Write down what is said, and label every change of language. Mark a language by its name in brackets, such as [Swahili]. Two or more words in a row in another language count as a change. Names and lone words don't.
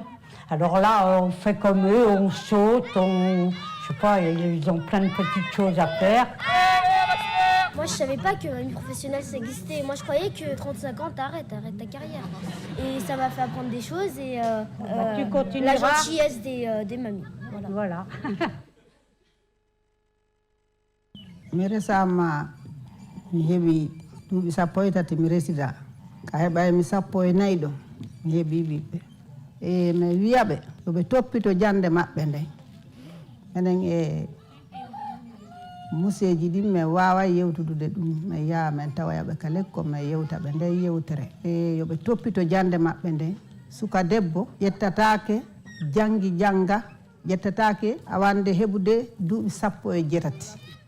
[French] Alors là, on fait comme eux, on saute, je sais pas, ils ont plein de petites choses à faire. Moi, je savais pas que une professionnelle, ça existait. Moi, je croyais que 35 ans, t'arrêtes ta carrière. Et ça m'a fait apprendre des choses et tu continueras. la gentillesse des mamies. Voilà. [Fula] mi resama mi heɓi duuɓi 13 mi resida ka heɓaymi 14 ɗo mi heɓi ɓiɓɓe e mi wiyaɓe yoɓe toppito jande maɓɓe nde enen e museji ɗin min wawa yewtudude ɗum min yaha min tawayaɓe ka lekko min yewtaɓe nde yewtere e yoɓe toppito jande maɓɓe nde suka debbo ƴettatake jangi janga ƴettatake awande heɓude duuɓi 17